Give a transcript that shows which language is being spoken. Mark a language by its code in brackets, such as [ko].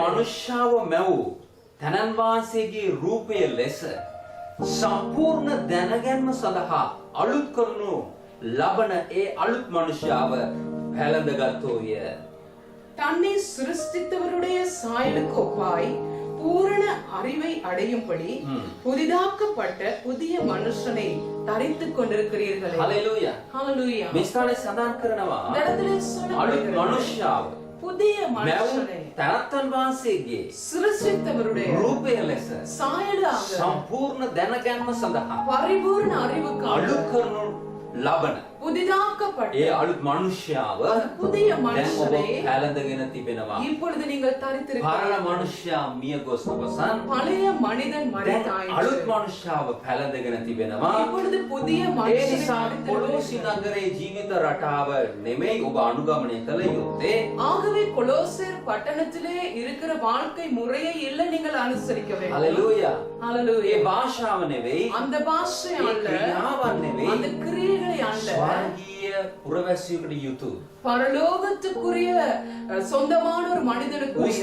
[si] මනුෂ්‍යව මැවූ තනන් වහන්සේගේ රූපය ලෙස සම්පූර්ණ දැනගැන්ම සඳහා අලුත් කරනු ලබන ඒ අලුත් මනුෂ්‍යව පැළඳගත්ෝය. [ta] தன்னை சிருஷ்டித்தவருடைய சாயலுக்கு ஒப்பாய் பூரண அறிவை அடையும்படி புதிதாக்கப்பட்ட புதிய மனுஷனை தரித்துக் கொண்டிருக்கிறீர்களே. [si] හලෙලූයා. [ta] ஹalleluya. [si] මේ ස්ථානයේ සඳහන් කරනවා [ta] இந்த இடத்திலே [si] අලුත් [ta] சொல்லப்படுகிறது, [si] මනුෂ්‍යව [ta] புதிய [si] මැවූ [ta] மனுஷனை [si] තනත්තන් වහන්සේගේ [ta] சிருஷ்டித்தவருடைய [si] රූපය ලෙස [ta] சாயலாக [si] සම්පූර්ණ දැනගැන්ම සඳහා [ta] பரிபூர்ண அறிவுக்காக [si] අලුත් කරනු ලබන [ta] புதிதாக்கப்பட்ட [si] ඒ අලුත් මනුෂ්‍යාව [ta] அந்த புதிய [si] දැන් ඔබ [ta] மனுஷனை [si] පැළඳගෙන තිබෙනවා. [ta] இப்பொழுது நீங்கள் [si] පරණ [ta] தரித்திருக்கிறீர்கள். [si] මනුෂ්‍යා මිය ගොස් අවසන් [ta] பழைய மனிதன் [si] දැන් [ta] மரித்தாயிற்று. [si] අලුත් මනුෂ්‍යාව පැළඳගෙන තිබෙනවා. [ta] இப்பொழுது புதிய [si] ඒ [ta] மனுஷனை [si] නිසා කොලොසි [ta] தரித்திருக்கிறீர்கள். [si] නගරේ ජීවිත රටාව නෙමෙයි ඔබ අනුගමනය කළ යුත්තේ. [ta] ஆகவே கொலோசேர் பட்டணத்திலே இருக்கிற வாழ்க்கை முறையை இல்ல நீங்கள் அனுசரிக்க வேண்டும். [si] හලෙලූයා. ඒ [ta] ஹalleluya. [si] භාෂාව නෙවෙයි, [ta] அந்த பாஷை [si] ඒ [ta] அல்ல, [si] ක්‍රියාවන් නෙවෙයි, [ta] அந்த கிரியைகளை அல்ல, [si] ස්වර්ගීය පුරවැසියෙකුට යුතු [ta] பரலோகத்துக்குரிய சொந்தமான ஒரு மனிதனுக்குரிய